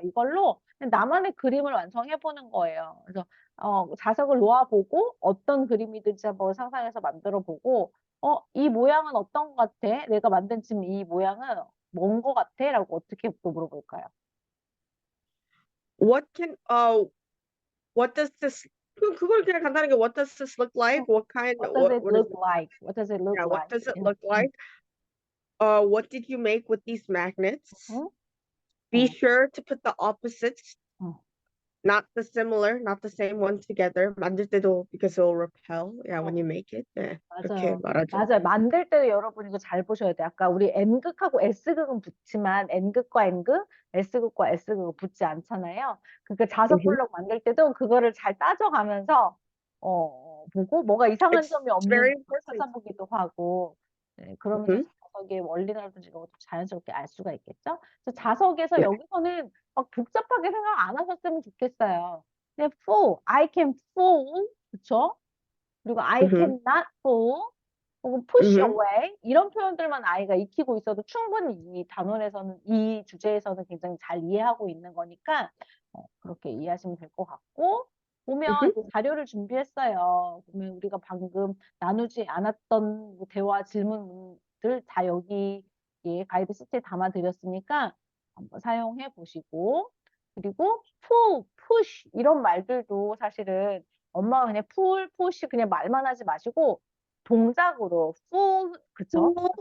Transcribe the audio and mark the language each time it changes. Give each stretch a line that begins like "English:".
Korean: 이걸로 그냥 나만의 그림을 완성해 보는 거예요. 그래서 자석을 놓아보고 어떤 그림이든지 한번 상상해서 만들어 보고 이 모양은 어떤 것 같아? 내가 만든 지금 이 모양은 뭔 것 같아? 라고 어떻게 또 물어볼까요?
English: What can what does this
Korean: 그걸 그냥 간단하게
English: what does this look like? What does it What is look like? What does it look yeah, what does it 응, look 응, like? What did you make with these magnets? 응, Be 응, sure to put the opposites, 응. not the same one together.
Korean: 만들 때도
English: because it will repel. Yeah, when you 어, make it.
Korean: 네, 그렇게 말하죠. 맞아요. 만들 때도 여러분 이거 잘 보셔야 돼요. 아까 우리 N극하고 S극은 붙지만 N극과 N극, S극과 S극은 붙지 않잖아요. 그러니까 자석 Mhm. 블록 만들 때도 그거를 잘 따져가면서 보고 뭐가 이상한 점이
English: It's very
Korean: 없는지
English: important.
Korean: 찾아보기도 하고 네, 그러면서 Mhm. 자석의 원리라든지 이런 것도 자연스럽게 알 수가 있겠죠. 그래서 자석에서 네. 여기서는 막 복잡하게 생각 안 하셨으면 좋겠어요. 그냥
English: fool, I can fool,
Korean: 그쵸?
English: 그리고 I Mhm. cannot pull
Korean: 혹은
English: push Mhm.
Korean: away 이런 표현들만 아이가 익히고 있어도 충분히 이 단원에서는 이 주제에서는 굉장히 잘 이해하고 있는 거니까 그렇게 이해하시면 될 것 같고 보면 Mhm. 이제 자료를 준비했어요. 보면 우리가 방금 나누지 않았던 뭐 대화 질문들 다 여기 가이드 시트에 담아드렸으니까 한번 사용해 보시고 그리고 pull, push 이런 말들도 사실은 엄마가 그냥 pull, push 그냥 말만 하지 마시고 동작으로 pull 그쵸?